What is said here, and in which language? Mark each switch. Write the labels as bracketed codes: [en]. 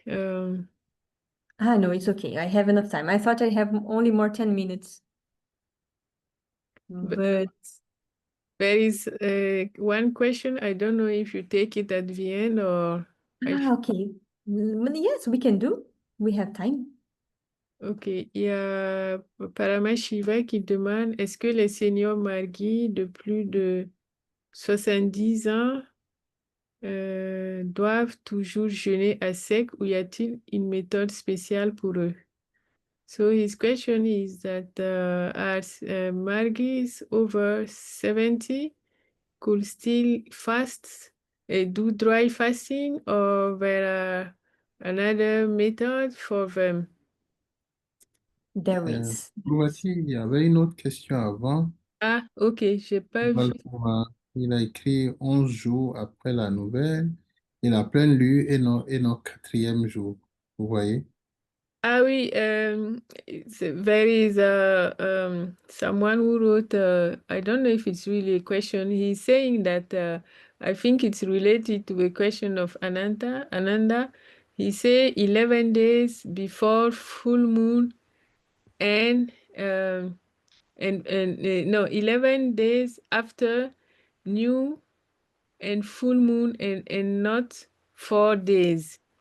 [en] No, it's okay. I have enough time. I thought I have only more 10 minutes. But But there is one question. I don't know if you take it at the end or okay. Yes, we can do. We have time. Ok. [fr] Il y a Paramashiva qui demande est-ce que les seniors marguis de plus de 70 ans doivent toujours jeûner à sec ou y a-t-il une méthode spéciale pour eux? [en] So his question is that are margis over 70 could still fast, do dry fasting, or there are another method for them? There is. [fr] Voici, il y avait une autre question avant. Ah, ok, j'ai pas vu. Il a écrit 11 jours après la nouvelle. Il a plein lu et non quatrième jour. Vous voyez? [en] Ah oui, there is someone who wrote, I don't know if it's really a question. He's saying that I think it's related to a question of Ananda. He say 11 days before full moon and no, 11 days after new and full moon and not 4 days.